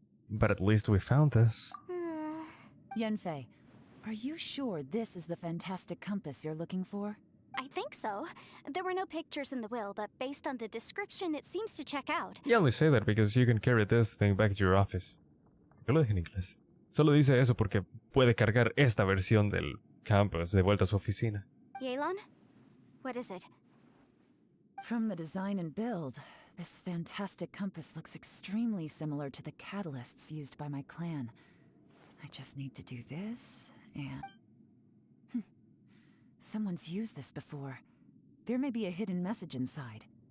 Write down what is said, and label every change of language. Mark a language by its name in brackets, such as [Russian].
[English] But at least we found this. Yenfei, are you sure this is the fantastic compass you're looking for? I think so. There were no pictures in the will, but based on the description, it seems to check out. You only say that because you can carry this thing back to your office. [Spanish] Yo lo dije en inglés. Solo dice eso porque puede cargar esta versión del campus de vuelta a su oficina. [English] Yelan? What is it? From the design and build, this fantastic compass looks extremely similar to the catalysts used by my clan. I just need to do this, and... Someone's used this before. There may be a hidden message inside.